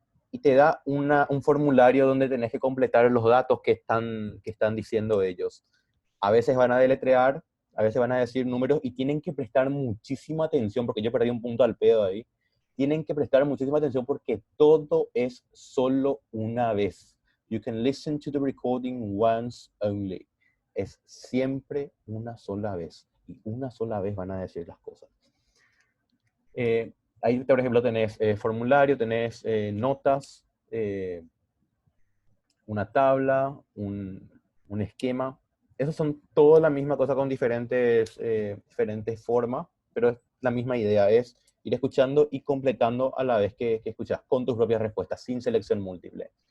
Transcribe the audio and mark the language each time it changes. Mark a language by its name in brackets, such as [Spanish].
[Spanish] Y te da un formulario donde tenés que completar los datos que están diciendo ellos. A veces van a deletrear, a veces van a decir números y tienen que prestar muchísima atención, porque yo perdí un punto al pedo ahí. Tienen que prestar muchísima atención porque todo es solo una vez. [English] You can listen to the recording once only. [Spanish] Es siempre una sola vez. Y una sola vez van a decir las cosas. Ahí, por ejemplo, tenés formulario, tenés notas, una tabla, un esquema. Esos son toda la misma cosa con diferentes formas, pero es la misma idea, es ir escuchando y completando a la vez que escuchas, con tus propias respuestas, sin selección múltiple.